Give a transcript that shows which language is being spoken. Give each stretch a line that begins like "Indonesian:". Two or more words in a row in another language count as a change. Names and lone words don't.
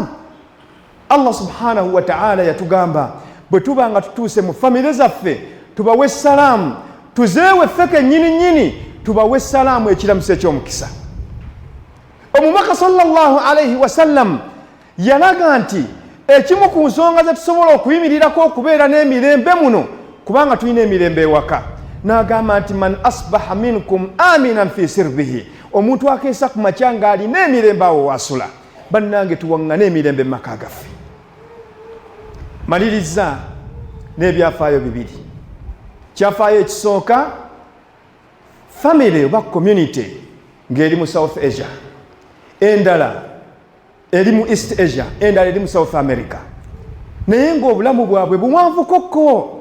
Ganda: Allah
Arabic: سبحانه وتعالى
Ganda: yatugamba bwe tuba nga tutuuse mu famire zaffe tubawe essalaamu, tuzeewe ffeke nnyini tubawe essalaamu, ekiramuso eky'omukisa. Omubaka
Arabic: صلى الله عليه وسلم
Ganda: yalaga nti ekimu ku nsonga ze tusobola okuyimirirako okubeera n'emirembe muno, kubanga tulina emirembe ewaka, n'agamba nti
Arabic: من أصبح منكم آمنا في سربه,
Ganda: omuntu akeesa ku makya ng'alina emirembe awo wasula. Bannange tuwaŋŋane emirembe mu maka gaffe. Maliriza n'ebyafaayo bibiri. Kyafaayo ekisooka, family oba community ng'eri mu South Asia, endala eri mu East Asia, endala eri mu South America, naye ng'obulamu bwabwe buwanvu kokko.